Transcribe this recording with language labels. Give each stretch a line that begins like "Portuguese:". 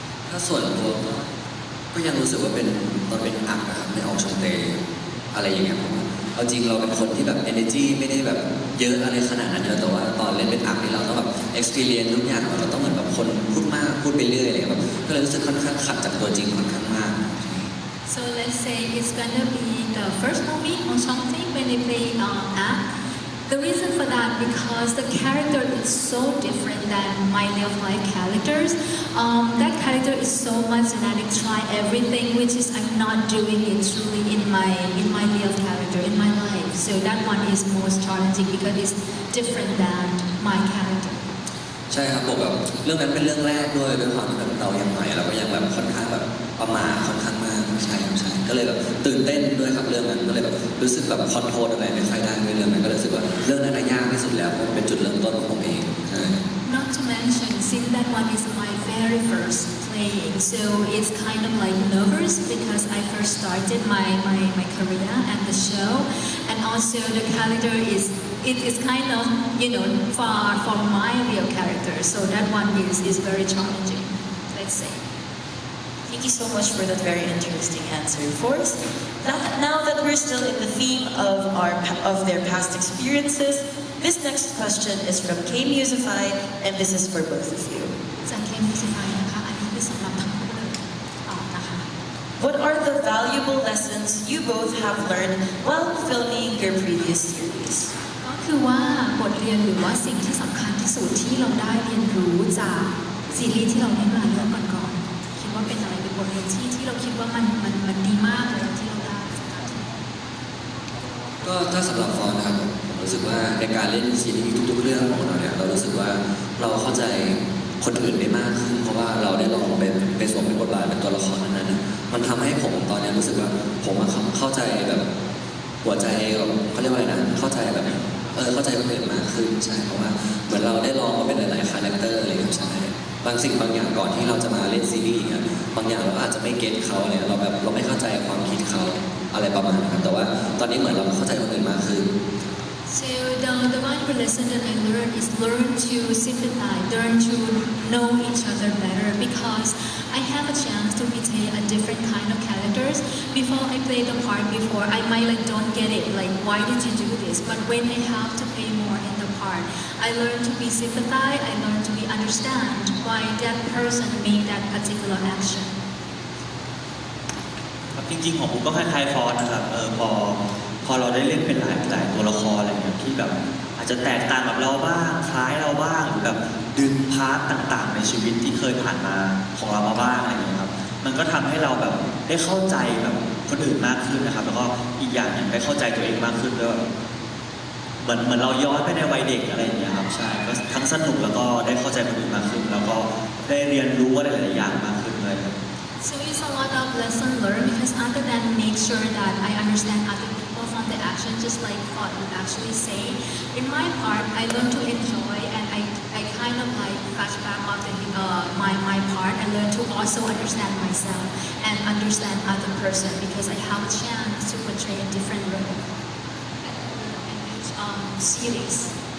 Thai: ถ้าส่วนตัวก็ยังรู้สึกว่าเป็นตอนเป็นอักนะครับในออกชงเตอะไรอย่างเงี้ยผมเอาจริงเราเป็นคนที่แบบ energy ไม่ได้แบบเยอะอะไรขนาดนั้นเยอะแต่ว่าตอนเล่นเป็นอักนี่เราต้องแบบ experience ทุกอย่างเราต้องเหมือนแบบคนพูดมากพูดไปเรื่อยอะไรแบบก็เลยรู้สึกค่อนข้างขัดจากตัวจริงค่อนข้างมาก
English: So let's say it's gonna be the first movie on something when they play act. The reason for that because the character is so different than my real life characters. That character is so much that I try everything, which is I'm not doing it truly in my real character in my life. So that one is most challenging because it's different than my character.
Thai: ใช่ครับผมแบบเรื่องนั้นเป็นเรื่องแรกด้วยความที่แบบเรายังใหม่เราก็ยังแบบค่อนข้างแบบประมาทค่อนข้างมากใช่ครับใช่ก็เลยแบบตื่นเต้นด้วยครับเรื่องนั้นก็เลยแบบรู้สึกแบบคอนโทรลอะไรไม่ค่อยได้ด้วยเรื่องนั้นก็เลยรู้สึกว่าเรื่องนั้นยากที่สุดแล้วเพราะเป็นจุดเริ่มต้นของผมเองใช่
English: Not to mention, since that one is my very first playing, so it's kind of like nervous because I first started my career at the show, and also the character is kind of far from my real character, so that one is very challenging. Let's say. Thank you so much for that very interesting answer, Force. Now that we're still in the theme of their past experiences, this next question is from K Musify, and this is for both of you.
Thai: จาก K Musify นะคะอันนี้คือสำหรับทั้งคู่เลยตอบนะคะ
English: What are the valuable lessons you both have learned while filming your previous series?
Thai: ก็คือว่าบทเรียนหรือว่าสิ่งที่สำคัญที่สุดที่เราได้เรียนรู้จากซีรีส์ที่เราเล่นมาเรื่องก่อนๆคิดว่าเป็นอะไรเป็นบทเรียนที่เราคิดว่ามันดีมากเลยที่เราได้จากการที่ ก็ถ้าสำหรับฟอนนะครับผมรู้สึกว่าในการเล่นซีรีส์ทุกๆเรื่องของเราเนี่ยเรารู้สึกว่าเราเข้าใจคนอื่นได้มากขึ้นเพราะว่าเราได้ลองไปสวมเป็นบทบาทเป็นตัวละครนั้นๆมันทำให้ผมตอนนี้รู้สึกว่าผมเข้าใจแบบ หัวใจเขาเรียกว่าอะไรนะเข้าใจแบบเข้าใจคนอื่นมากขึ้นใช่เพราะว่าเหมือนเราได้ลองมาเป็นหลายๆคาแรคเตอร์อะไรอย่างเงี้ยใช่บางสิ่งบางอย่างก่อนที่เราจะมาเล่นซีรีส์เนี่ยบางอย่างเราอาจจะไม่เก็ตเขาเนี่ยเราแบบเราไม่เข้าใจความคิดเขาอะไรประมาณนั้นแต่ว่าตอนนี้เหมือนเราเข้าใจคนอื่นมากขึ้น
English: So the one who listened and I learned is learn to sympathize, learn to know each other better because I have a chance to portray a different kind of characters. Before I play the part before, I might like don't get it, like why did you do this? But when I have to play more in the part, I learn to be sympathize, I learn to be understand why that person made that particular action.
Thai: ครับจริงๆของผมก็คล้ายๆฟอสนะครับพอเราได้เล่นเป็นหลายตัวละครอะไรอย่างเงี้ยที่แบบอาจจะแตกต่างกับเราบ้างคล้ายเราบ้างหรือแบบดึงพาร์ทต่างๆในชีวิตที่เคยผ่านมาของเรามาบ้างอะไรอย่างเงี้ยครับมันก็ทำให้เราแบบได้เข้าใจแบบคนอื่นมากขึ้นนะครับแล้วก็อีกอย่างหนึ่งได้เข้าใจตัวเองมากขึ้นด้วยเหมือนเราย้อนไปในวัยเด็กอะไรอย่างเงี้ยครับใช่ก็ทั้งสนุกแล้วก็ได้เข้าใจคนอื่นมากขึ้นแล้วก็ได้เรียนรู้อะไรหลายๆอย่างมากขึ้นเลยครับ
English: So it's a lot of lesson learned because other than make sure that I understand other people from the action, just like what you actually say. In my part, I learn to enjoy and I kind of like flashback of my part. I learn to also understand myself and understand other person because I have a chance to portray a different role in each series.